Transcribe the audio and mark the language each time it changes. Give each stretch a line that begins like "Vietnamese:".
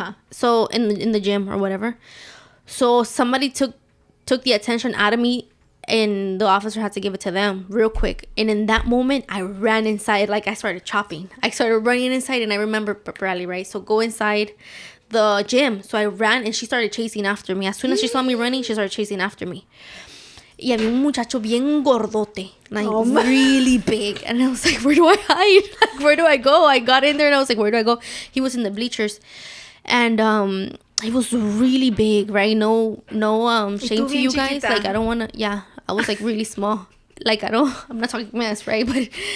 English: So in the gym or whatever. So somebody took the attention out of me, and the officer had to give it to them real quick. And in that moment, I ran inside. Like, I started chopping. I started running inside, and I remember pep rally, right? So go inside the gym. So I ran, and she started chasing after me. As soon as she saw me running, she started chasing after me.
Spanish: Y había un muchacho bien gordote,
English: like really big. And I was like, where do I hide? Like, where do I go? I got in there, and I was like, where do I go? He was in the bleachers. And it was really big, right? No shame to you guys. Like, I don't want to, I was like really small. Like, I'm not talking mess, right? But